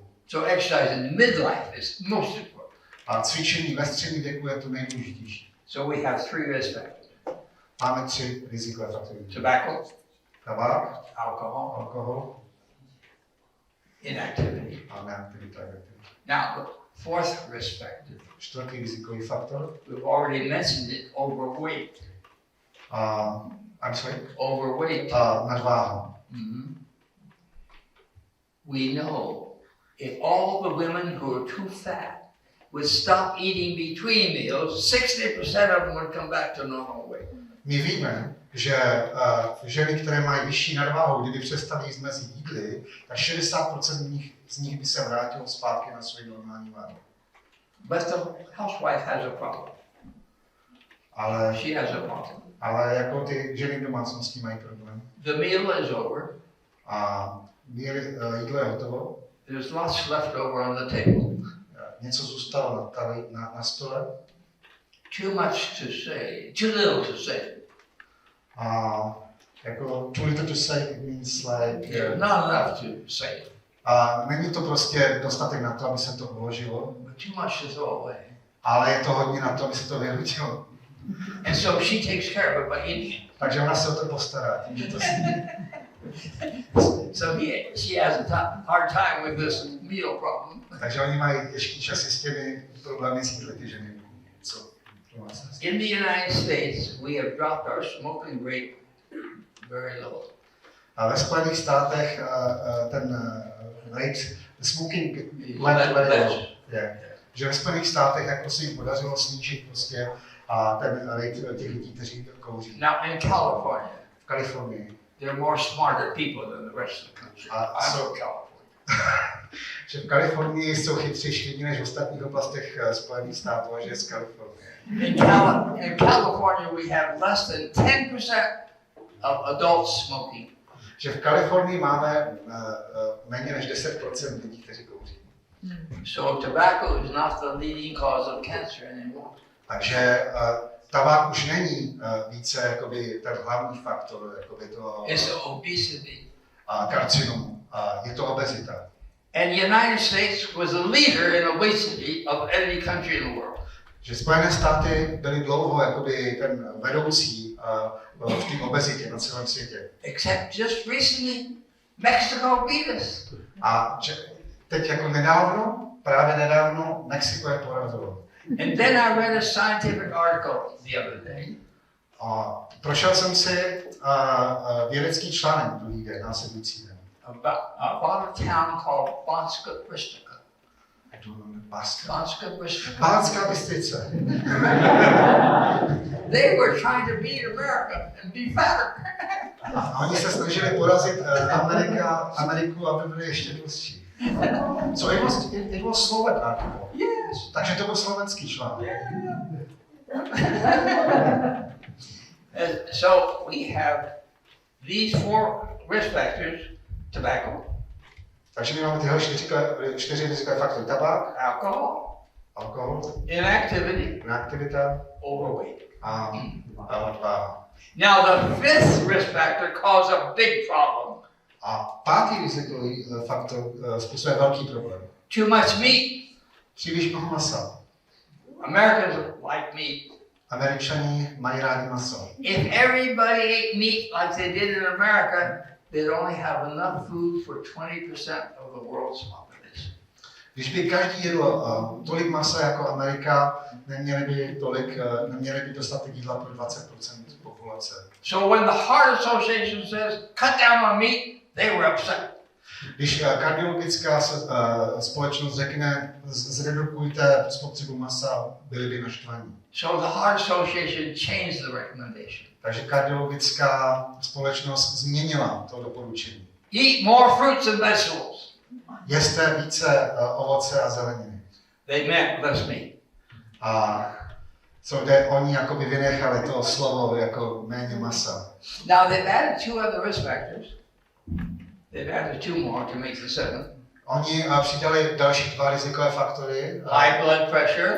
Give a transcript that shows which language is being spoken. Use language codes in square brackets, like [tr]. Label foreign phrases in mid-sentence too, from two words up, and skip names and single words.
[en] So exercise in midlife is most important. [cs] A cvičení ve středním věku je to nejdůležitější. [en] So we have 3 risk factors. [cs] Máme 3 rizikové faktory. [en] Tobacco, [cs] Tabák, [en] alcohol, [cs] alkohol [en] inactivity. [cs] a neaktivita. [en] Now, the 4th risk factor, [cs] 4. rizikový faktor. [en] we've already mentioned it, overweight. A I'm sorry? Overweight. [cs] Nadváha. [en] We know if all the women who are too fat would stop eating between meals, 60% of them would come back to normal weight. [cs] My víme, že ženy, které mají vyšší nadváhu, kdyby přestaly jíst mezi jídly, tak 60% z nich by se vrátilo zpátky na svou normální váhu. [en] But the housewife has a problem. She has a problem. [cs] Ale jako ty ženy v domácnosti mají problém. [en] The meal is over. [cs] A jídlo je hotovo. [en] There's lots left over on the table. [cs] Něco zůstalo na stole. [en] Too much to say, too little to say. [cs] A jako [en] too little to say it means like not enough to say. [cs] A není to prostě dostatek na to, aby se to uložilo. [en] But too much to throw away. [cs] Ale je to hodně na to, aby se to vyhodilo. [en] And so she takes care of it by eating it. [cs] Takže ona se o to postará, tím, že to sní. [en] So she has a hard time with this meal problem. [cs] Takže oni mají těžký časy s těmi problémy s jídly, ty ženy. [en] In the United States, we have dropped our smoking rate very low. [cs] A ve Spojených státech ten [en] rate smoking level, [cs] že ve Spojených státech jako se jim podařilo snížit prostě ten rate těch lidí, kteří kouří. [en] Now in California, [cs] v Kalifornii, [en] there are more smarter people than the rest of the country. I'm from California. [cs] Že v Kalifornii jsou chytřejší lidi než v ostatních oblastech Spojených států, a že je z Kalifornie. [en] In California we have less than 10% of adults smoking. [cs] Že v Kalifornii máme méně než 10% lidí, kteří kouří. [en] So tobacco is not the leading cause of cancer anymore. [cs] Takže tabák už není více jakoby ten hlavní faktor jakoby toho karcinomu. Je to obezita. [en] And the United States was a leader in obesity of any country in the world. [cs] Že Spojené státy byly dlouho jakoby ten vedoucí v té obezitě na celém světě. [en] Except just recently, Mexico beat us. [cs] A teď jako právě nedávno, Mexiko je porazilo. [en] And then I read a scientific article the other day. [cs] A prošel jsem si vědecký článek druhý den, následující den. [en] About a town called Banska Bystrica. I don't know, Banska Bystrica. Banská Bystrica. They were trying to beat America and be fatter. A oni se snažili porazit Ameriku, aby byli ještě tlustší. So it was Slovak article. Yes. [cs] Takže to byl slovenský článek. [en] So we have these 4 risk factors: tobacco. [cs] Takže my máme tyhle 4 rizikové faktory: tabák, alkohol, inaktivita, [en] overweight, [cs] a nadváha. [en] Now the 5th risk factor causes a big problem. [cs] A 5. rizikový faktor způsobuje velký problém. [en] Too much meat. [cs] Příliš mnoho masa. [en] Americans like meat. [cs] Američani mají rádi maso. [en] If everybody ate meat like they did in America, they'd only have enough food for 20% of the world's population. [cs] Když by každý jedl tolik masa jako Amerika, neměli by dostatek jídla pro 20% populace. [en] So when the Heart Association says cut down on meat, they were upset. [cs] Když kardiologická společnost řekne zredukujte spotřebu masa, byli by naštvaní. [en] So the Heart Association changed the recommendation. [cs] Takže kardiologická společnost změnila to doporučení. [en] Eat more fruits and vegetables. [cs] Jeste více ovoce a zeleniny. [en] They meant less meat. [cs] A oni jakoby vynechali to slovo jako méně masa. [en] Now they've added 2 other risk factors. They've added 2 more to make the 7th. [cs] Oni přidali další 2 rizikové faktory. [en] High blood pressure.